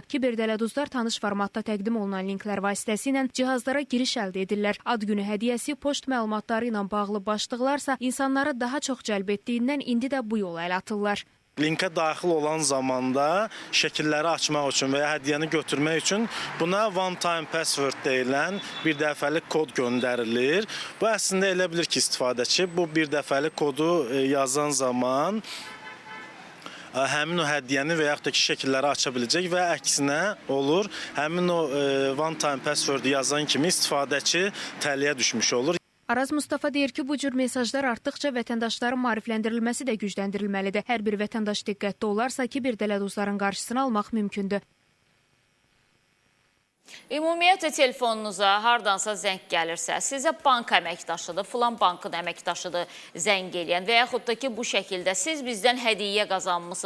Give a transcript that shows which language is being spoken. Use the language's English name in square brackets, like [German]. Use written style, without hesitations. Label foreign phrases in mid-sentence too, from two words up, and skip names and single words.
[Azerbaijani] Kiberdələduzlar tanış formatda təqdim olunan linklər vasitəsilə cihazlara giriş əldə edirlər. Ad günü hədiyyəsi, poçt məlumatları ilə bağlı başlıqlarsa insanları daha çox cəlb etdiyindən indi də bu yola əl atırlar. Linkə daxil olan zamanda şəkilləri açmaq üçün və ya hədiyyəni götürmək üçün buna [English] one time password [Azerbaijani] deyilən bir dəfəlik kod göndərilir. Bu əslində elə bilir ki, istifadəçi bu bir dəfəlik kodu yazan zaman həmin o hədiyyəni və yaxud da ki, şəkilləri aça biləcək və əksinə olur. Həmin o [English] one time password [Azerbaijani] yazan kimi istifadəçi tələyə düşmüş olur. Araz Mustafa deyir ki, bu cür mesajlar artdıqca vətəndaşların maarifləndirilməsi də gücləndirilməlidir. Hər bir vətəndaş diqqətli olarsa ki, kiberdələduzların qarşısını almaq mümkündür. Ümumiyyətlə telefonunuza hardansa zəng gəlirsə, sizə bank əməkdaşıdır, filan bankın əməkdaşıdır zəng eləyən və yaxud da ki, bu şəkildə siz bizdən hədiyyə qazanmışsınız.